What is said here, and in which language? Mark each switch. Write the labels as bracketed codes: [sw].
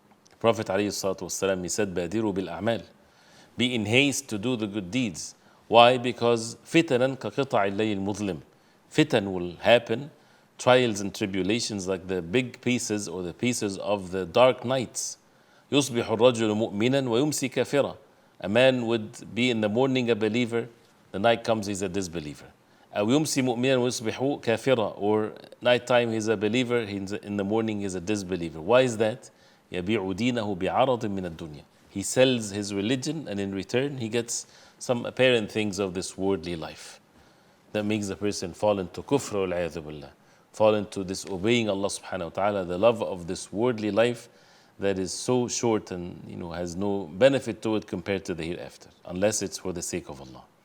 [en] The Prophet alayhi salatu wasalam, he said, "Badiru bil a'mal." Be in haste to do the good deeds. Why? Because [ar] fitanan ka qita'i al-layl mudlim. [en] Fitan will happen, trials and tribulations like the big pieces or the pieces of the dark nights. [ar] يصبح الرجل مؤمنا ويمسي كافرا. [en] A man would be in the morning a believer, the night comes he's a disbeliever. [ar] أو يمسي مؤمنا ويصبح كافرا, [en] or nighttime he's a believer, in the morning he's a disbeliever. Why is that? [ar] يبيع دينه بعرض من الدنيا. [en] He sells his religion, and in return he gets some apparent things of this worldly life. That makes the person fall into kufr wal-'iyadhu billah, fall into disobeying Allah subhanahu wa ta'ala, the love of this worldly life that is so short and has no benefit to it compared to the hereafter, unless it's for the sake of Allah.